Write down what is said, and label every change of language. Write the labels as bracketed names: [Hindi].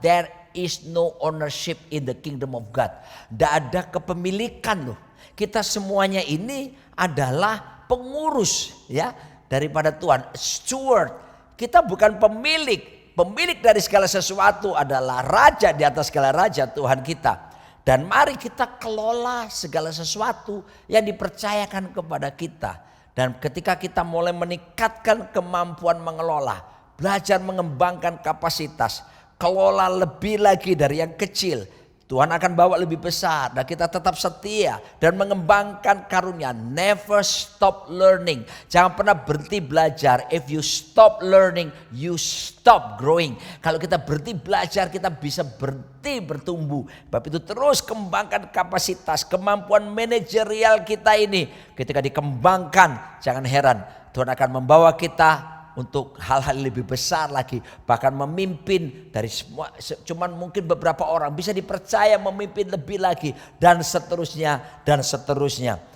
[English] There is no ownership in the kingdom of God. [Indonesian] Tidak ada kepemilikan loh. Kita semuanya ini adalah pengurus ya daripada Tuhan, steward. Kita bukan pemilik. Pemilik dari segala sesuatu adalah raja di atas segala raja, Tuhan kita. Dan mari kita kelola segala sesuatu yang dipercayakan kepada kita. Dan ketika kita mulai meningkatkan kemampuan mengelola, belajar mengembangkan kapasitas, kelola lebih lagi dari yang kecil. Tuhan akan bawa lebih besar dan kita tetap setia dan mengembangkan karunia. [English] Never stop learning. [Indonesian] Jangan pernah berhenti belajar. [English] If you stop learning, you stop growing. [Indonesian] Kalau kita berhenti belajar, kita bisa berhenti bertumbuh. Sebab itu terus kembangkan kapasitas, kemampuan manajerial kita ini. Ketika dikembangkan, jangan heran Tuhan akan membawa kita untuk hal-hal lebih besar lagi, bahkan memimpin dari semua, cuman mungkin beberapa orang bisa dipercaya memimpin lebih lagi, dan seterusnya dan seterusnya.